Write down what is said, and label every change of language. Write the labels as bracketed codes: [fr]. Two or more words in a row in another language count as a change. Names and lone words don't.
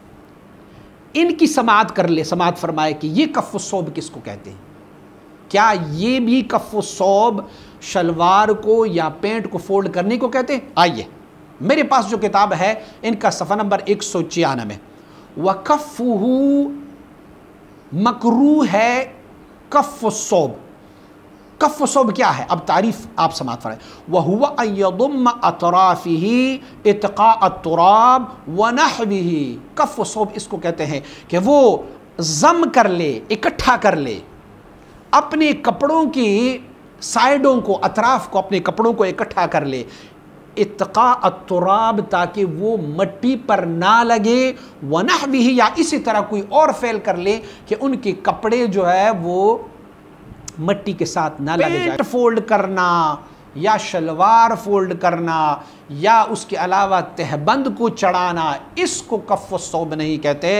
[ur] ان کی سماعت کر لے، سماعت فرمائے کہ یہ [ar] كف الثوب [ur] کس کو کہتے ہیں. کیا یہ بھی [ar] كف الثوب [ur] شلوار کو یا پینٹ کو فولڈ کرنے کو کہتے ہیں? آئیے میرے پاس جو کتاب ہے ان کا صفحہ نمبر 196 وقفہ مکروہ ہے [ar] كف الثوب. كف الثوب [ur] کیا ہے? اب تعریف آپ سماعت فرمائیں. [ar] وهو أن يضم أطرافه اتقاء التراب ونحوه. كف الثوب [ur] اس کو کہتے ہیں کہ وہ ضم کر لے، اکٹھا کر لے اپنے کپڑوں کی سائیڈوں کو، اطراف کو، اپنے کپڑوں کو اکٹھا کر لے [ar] اتقاء التراب [ur] تاکہ وہ مٹی پر نہ لگے، ونحوہ یا اسی طرح کوئی اور فعل کر لے کہ ان کے کپڑے جو ہے وہ مٹی کے ساتھ نہ لگے جائے۔ پینٹ فولڈ کرنا یا شلوار فولڈ کرنا یا اس کے علاوہ تہبند کو چڑھانا، اس کو [ar] کف الثوب [ur] نہیں کہتے۔